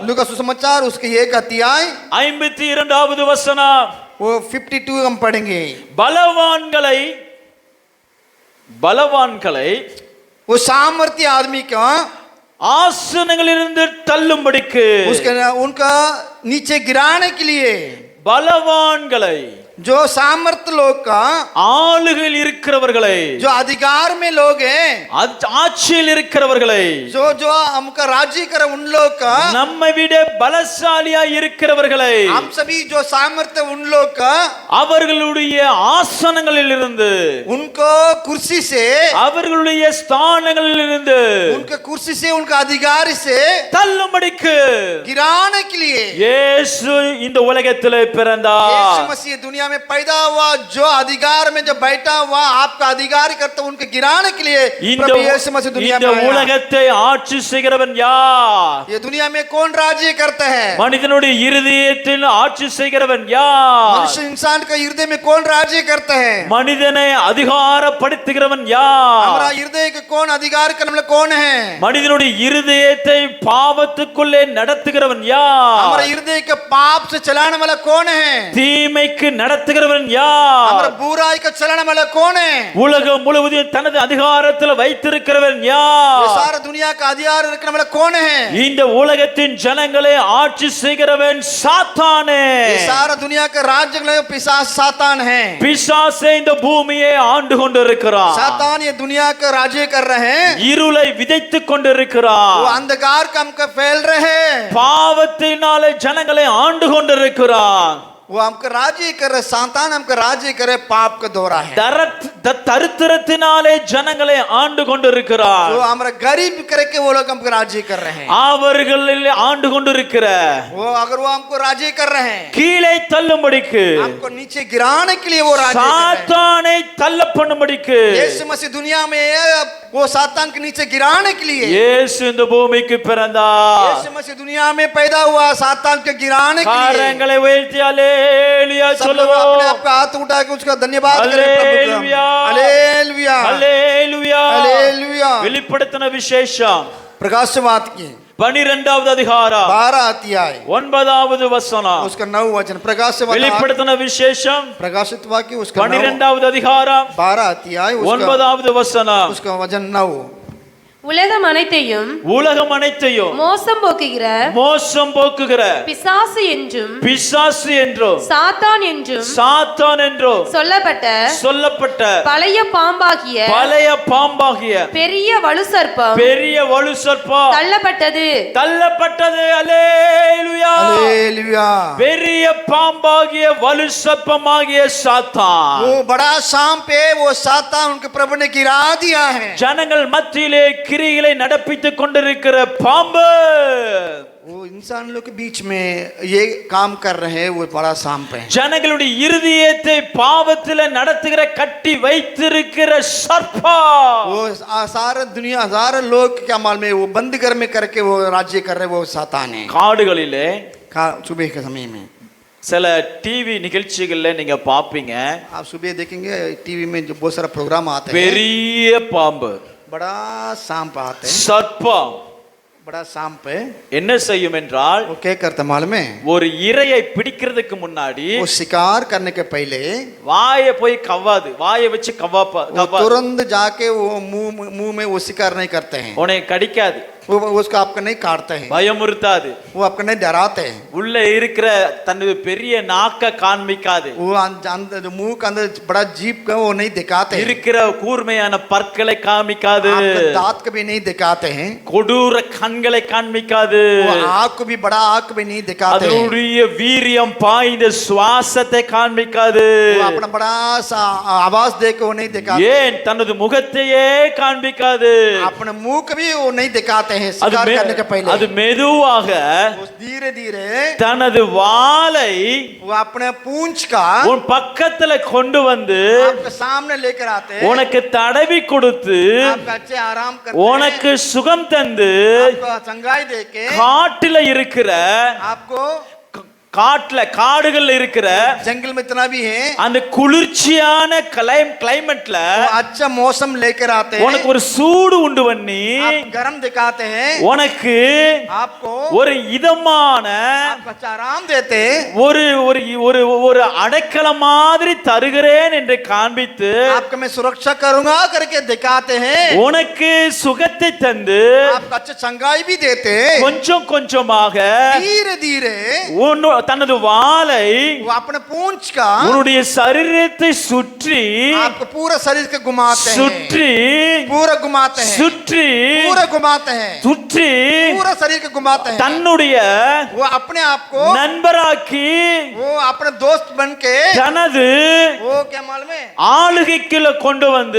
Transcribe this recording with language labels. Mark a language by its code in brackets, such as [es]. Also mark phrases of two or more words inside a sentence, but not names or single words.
[hi] लूका सुसमाचार उसके 1 अध्याय [ta] 52வது வசனம். [hi] वो 52 हम पढ़ेंगे [ta] பலவான்களை [hi] वो सामर्थ्य आदमी का [ta] ஆசனங்களிலிருந்து தள்ளும்படிக்கு [hi] उसके उनका नीचे गिराने के लिए [ta] பலவான்களை [hi] जो सामर्थ्य लोग का [ta] ஆளுகையில் இருக்கிறவர்களை [hi] जो अधिकार में लोग हैं [ta] ஆட்சியில் இருக்கிறவர்களை [hi] जो जो हमका राज्य कर उन लोग का [ta] நம்மை விட பலசாலியா இருக்கிறவர்களை [hi] हम सभी जो सामर्थ्य उन लोग का [ta] அவர்களுடைய ஆசனங்களில் இருந்து [hi] उनको कुर्सी से [ta] அவர்களுடைய ஸ்தானங்களில் இருந்து [hi] उनके कुर्सी से उनका अधिकार से [ta] தள்ளும்படிக்கு [hi] गिराने के लिए [ta] இயேசு இந்த உலகத்திலே பிறந்தார். [hi] यीशु मसीह दुनिया में पैदा हुआ जो अधिकार में जो बैठा हुआ आपका अधिकार करता उनको गिराने के लिए [ta] இந்த [hi] प्रभु यीशु मसीह दुनिया में आया। [ta] உலகத்தை ஆட்சி செய்கிறவன் யார்? [hi] ये दुनिया में कौन राज्य करता है [ta] மனிதனுடைய இருதயத்தில் ஆட்சி செய்கிறவன் யார்? [hi] मनुष्य इंसान का हृदय में कौन राज्य करता है [ta] மனிதனை அதிகாரப்படுத்துகிறவன் யார்? [hi] हमारा हृदय का कौन अधिकार करने वाला कौन है [ta] மனிதனுடைய இருதயத்தை பாவத்துக்குள்ளே நடத்துகிறவன் யார்? [hi] हमारा हृदय के पाप से चलाने वाला कौन है [ta] தீமைக்கு நடத்துகிறவன் யார்? [hi] हमारा बुराई का चलाने वाला कौन है [ta] உலகம் முழுவதும் தனது அதிகாரத்தில் வைத்திருக்கிறவன் [hi] ये [ta] யார்? [hi] सारा दुनिया का अधिकार रखने वाला कौन है [ta] இந்த உலகத்தின் ஜனங்களை ஆட்சி செய்கிறவன் சாத்தானே. [hi] ये सारा दुनिया का राज्य का पिशाच सातान है [ta] பிசாசே இந்த பூமியை ஆண்டு கொண்டிருக்கிறான். [hi] सातान ये दुनिया का राज्य कर रहे हैं [ta] இருளை விதைத்துக் கொண்டிருக்கிறான். [hi] वो अंधकार का हमका फैल रहे हैं [ta] பாவத்தினாலே ஜனங்களை ஆண்டு கொண்டிருக்கிறான். [hi] वो हमका राज्य कर रहे सातान हमका राज्य करे पाप का दौरा है [ta] தரித்திரத்தினாலே ஜனங்களை ஆண்டு கொண்டிருக்கிறான். [hi] वो हमारा गरीब करके वो लोग हमको राज्य कर रहे हैं [ta] அவர்களில் ஆண்டு கொண்டிருக்கிற [hi] वो अगर वो हमको राज्य कर रहे हैं [ta] கீழே தள்ளும்படிக்கு [hi] हमको नीचे गिराने के लिए वो राज्य कर रहे हैं [ta] சாத்தானை தள்ள பண்ணும்படிக்கு [hi] यीशु मसीह दुनिया में वो सातान के नीचे गिराने के लिए [ta] இயேசு இந்த பூமிக்கு பிறந்தார். [hi] यीशु मसीह दुनिया में पैदा हुआ सातान के गिराने के लिए [ta] கரங்களை உயர்த்தி அல்லேலூயா [hi] सब लोग [ta] சொல்லுவோம். [hi] अपने आप का हाथ उठा के उसका धन्यवाद करें प्रभु का हालेलुया हालेलुया [ta] அல்லேலூயா. [hi] हालेलुया [ta] வெளிப்படுத்தின விசேஷம் [hi] प्रकाशवाद की [ta] 12வது அதிகாரம் [hi] 12 अध्याय [ta] 9வது வசனம். [hi] उसका 9 वचन प्रकाशवाद [ta] வெளிப்படுத்தின விசேஷம் [hi] प्रकाशित वाक्य उसका [ta] 12வது அதிகாரம் [hi] 12 अध्याय [ta] 9வது வசனம். [hi] उसका वचन 9 [ta] உலகம் அனைத்தையும் உலகம் அனைத்தையும் மோசம் போக்குகிற மோசம் போக்குகிற பிசாசு என்றும் பிசாசு என்றும் சாத்தான் என்றும் சாத்தான் என்றும் சொல்லப்பட்ட பழைய பாம்பாகிய பெரிய வலு சர்ப்பம் தள்ளப்பட்டது. அல்லேலூயா. [hi] हालेलुया [ta] பெரிய பாம்பாகிய வலு சர்ப்பமாகிய சாத்தான் [hi] वो बड़ा सांप है वो सातान उनके प्रभु ने गिरा दिया है [ta] ஜனங்கள் மத்தியிலே கிரிகளை நடப்பித்துக் கொண்டிருக்கிற பாம்பு [hi] वो इंसान लोग के बीच में ये काम कर रहे हैं वो बड़ा सांप है [ta] ஜனங்களுடைய இருதயத்தை பாவத்திலே நடத்துகிற கட்டி வைத்திருக்கிற சர்ப்பம் [hi] वो सारा दुनिया सारे लोग क्या मालूम है वो बंद घर में करके वो राज्य कर रहे वो सातान है [ta] காடுகளிலே [hi] सुबह के समय में [ta] சில டிவி நிகழ்ச்சிகள்ல நீங்க பாப்பீங்க [hi] आप सुबह देखेंगे टीवी में जो बहुत सारा प्रोग्राम आते हैं [ta] பெரிய பாம்பு [hi] बड़ा सांप आते हैं [ta] சர்ப்பம் [hi] बड़ा सांप है [ta] என்ன செய்யும் என்றால் [hi] वो क्या करता मालूम है [ta] ஒரு இரையை பிடிக்கிறதுக்கு முன்னாடி [hi] वो शिकार करने के पहले [ta] வாயை போய் கவ்வாது வாயை வச்சு [hi] वो तुरंत जाके वो मुंह में वो शिकार नहीं करते हैं [ta] உன்னை கடிக்காது [hi] वो उसको आपको नहीं काटते हैं [ta] பயமுறுத்தாது [hi] वो आपको नहीं डराते हैं [ta] உள்ள இருக்கிற தனது பெரிய நாக்க காண்பிக்காது [hi] वो मुंह का अंदर बड़ा जीप का वो नहीं दिखाते हैं [ta] இருக்கிற கூர்மையான பற்களை காமிக்காது [hi] आपके दांत को भी नहीं दिखाते हैं [ta] கொடூர கண்களை காண்பிக்காது [hi] वो आँख को भी बड़ा आँख भी नहीं दिखाते हैं [ta] அதனுடைய வீரியம் பாய்ந்த சுவாசத்தை காண்பிக்காது [hi] वो अपना बड़ा सा आवाज दे के वो नहीं दिखाते [ta] ஏன் தனது முகத்தையே காண்பிக்காது [hi] अपने मुंह को भी वो नहीं दिखाते हैं हैं [ta] அது [hi] शिकार [ta] மெ- [hi] करने के पहले [ta] அது மெதுவாக [hi] वो धीरे धीरे [ta] தனது வாளை [hi] वो अपने पूंछ का [ta] உன் பக்கத்துல கொண்டு வந்து [hi] आपके सामने लेकर आते हैं [ta] உனக்கு தடவி கொடுத்து [hi] आपका अच्छे आराम करते [ta] உனக்கு சுகம் தந்து [hi] हैं आपको चंगाई देके [ta] காட்டுல இருக்கிற [hi] आपको [ta] காட்டுல காடுகள்ல இருக்கிற [hi] जंगल में इतना भी है [ta] அந்த குளிர்ச்சியான கிளைமேட்ல [hi] वो अच्छा मौसम लेकर आते हैं [ta] உனக்கு ஒரு சூடு உண்டு பண்ணி [hi] आप गर्म दिखाते हैं [ta] உனக்கு [hi] आपको [ta] ஒரு இதமான [hi] आपको अच्छा आराम देते हैं [ta] ஒரு ஒரு ஒரு ஒரு அடைக்கலம் மாதிரி தருகிறேன் என்று காண்பித்து [hi] आपको मैं सुरक्षा करूंगा करके दिखाते हैं [ta] உனக்கு சுகத்தை தந்து [hi] आपको अच्छा चंगाई भी देते हैं [ta] கொஞ்சம் கொஞ்சமாக [hi] धीरे धीरे [ta] தனது வாளை [hi] वो अपने पूंछ का [ta] உன்னுடைய சரீரத்தை சுற்றி [hi] आपको पूरा शरीर के घुमाते हैं [ta] சுற்றி [hi] पूरा घुमाते हैं [ta] சுற்றி [hi] पूरा घुमाते हैं [ta] சுற்றி [hi] पूरा शरीर के घुमाते हैं [ta] தன்னுடைய [hi] वो अपने आप को [ta] நண்பராக்கி [hi] वो अपने दोस्त बन के [ta] தனது [hi] वो क्या मालूम है [ta] ஆளுகைக்குள்ள கொண்டு வந்து